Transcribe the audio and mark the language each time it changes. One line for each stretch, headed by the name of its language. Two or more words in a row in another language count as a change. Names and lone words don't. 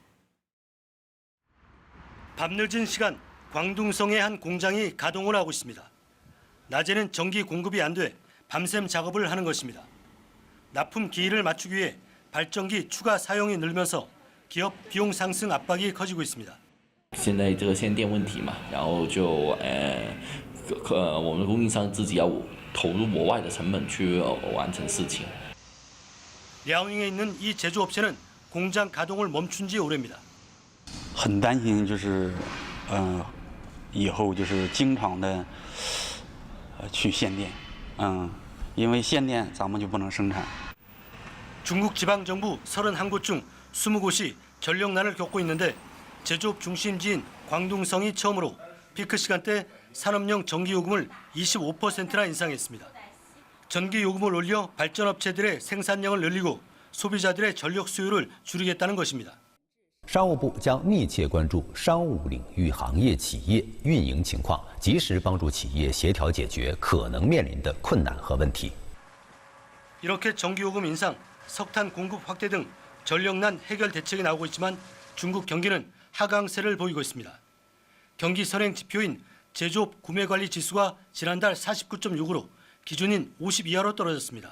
Korean: 밤늦은 시간 광둥성의 한 공장이 가동을 하고 있습니다. 낮에는 전기 공급이 안 돼 밤샘 작업을 하는 것입니다. 납품 기일을 맞추기 위해 발전기 추가 사용이 늘면서 기업 비용 상승 압박이 커지고 있습니다.
Chinese: 现在这个限电问题嘛，然后就我们供应商自己要投入额外的成本去完成事情。
Korean: 랴오닝에 있는 이 제조업체는 공장 가동을 멈춘 지 오래입니다.
Chinese: 很担心就是以后就是经常的去限电，因为限电咱们就不能生产。
Korean: 중국 지방 정부 31곳 중 20곳이 전력난을 겪고 있는데 제조업 중심지인 광둥성이 처음으로 피크 시간대 산업용 전기요금을 25%나 인상했습니다. 전기요금을 올려 발전업체들의 생산량을 늘리고 소비자들의 전력 수요를 줄이겠다는 것입니다.
Chinese: 商务部将密切关注商务领域行业企业运营情况，及时帮助企业协调解决可能面临的困难和问题。
Korean: 이렇게 전기요금 인상, 석탄 공급 확대 등 전력난 해결 대책이 나오고 있지만 중국 경기는 하강세를 보이고 있습니다. 경기 선행 지표인 제조업 구매관리 지수가 지난달 49.6으로 기준인 50 이하로 떨어졌습니다.